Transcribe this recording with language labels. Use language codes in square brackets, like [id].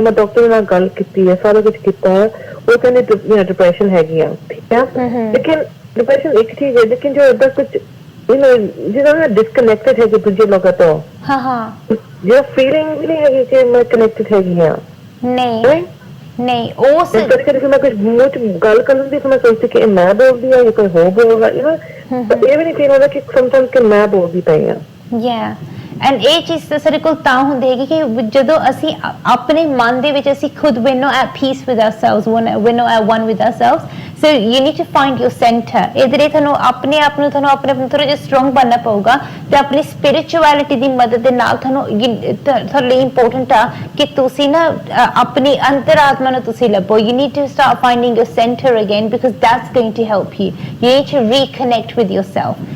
[pa] ਮੈਂ ਡਾਕਟਰ ਨਾਲ ਗੱਲ ਕੀਤੀ ਹੈ, ਸਾਰਾ ਕੁਝ ਕੀਤਾ ਹੈ, ਉਹ ਕਹਿੰਦੇ ਡਿਪਰੈਸ਼ਨ ਹੈਗੀ ਆ, ਠੀਕ ਹੈ, ਲੇਕਿਨ ਡਿਪਰੈਸ਼ਨ ਇੱਕ ਚੀਜ਼ ਹੈ, ਲੇਕਿਨ ਜੋ ਏਦਾਂ ਕੁਝ ਜਿਹਦਾ ਮੈਂ ਡਿਸਕਨੈਕਟਡ ਹੈਗੀ ਦੂਜੇ ਲੋਕਾਂ ਤੋਂ, ਜਿਹੜਾ ਫੀਲਿੰਗ ਵੀ ਨਹੀਂ ਹੈਗੀ ਕਿ ਮੈਂ ਕਨੈਕਟਡ ਹੈਗੀ ਆ, ਨਹੀਂ ਉਸ ਕਰਕੇ ਮੈਂ ਕੁਝ ਮੂੰਹ ਚ ਗੱਲ ਕਰਨ ਦੀ ਮੈਂ ਸੋਚਦੀ ਕਿ ਮੈਂ ਬੋਲਦੀ ਆ ਜਾਂ ਕੋਈ ਹੋਰ ਬੋਲਦਾ, ਇਹ ਵੀ ਨਹੀਂ ਫੀਲ ਹੁੰਦਾ ਕਿ ਸਮਟਾਈਮ ਕਿ ਮੈਂ ਬੋਲਦੀ ਪਈ ਆ। ਐਂਡ ਇਹ ਚੀਜ਼ ਤਾਂ ਸਾਡੇ ਕੋਲ ਤਾਂ ਹੁੰਦੀ ਹੈਗੀ ਕਿ ਜਦੋਂ ਅਸੀਂ ਆਪਣੇ ਮਨ ਦੇ ਵਿੱਚ ਅਸੀਂ ਖੁਦ [en] we're not at peace with ourselves, we're not at one with ourselves, so you need to find your center। [pa] ਇਹਦੇ ਲਈ ਤੁਹਾਨੂੰ ਆਪਣੇ ਆਪ ਨੂੰ ਥੋੜਾ ਜਿਹਾ ਸਟਰੋਂਗ ਬਣਨਾ ਪਊਗਾ, ਤੇ ਆਪਣੀ ਸਪਿਰਿਚੁਅਲਿਟੀ ਦੀ ਮਦਦ ਦੇ ਨਾਲ ਤੁਹਾਡੇ ਲਈ ਇੰਪੋਰਟੈਂਟ ਆ ਕਿ ਤੁਸੀਂ ਨਾ ਆਪਣੀ ਅੰਤਰਾਤਮਾ ਨੂੰ ਤੁਸੀਂ ਲੱਭੋ। [en] you need to start finding your center again because that's going to help you। you need to reconnect with yourself।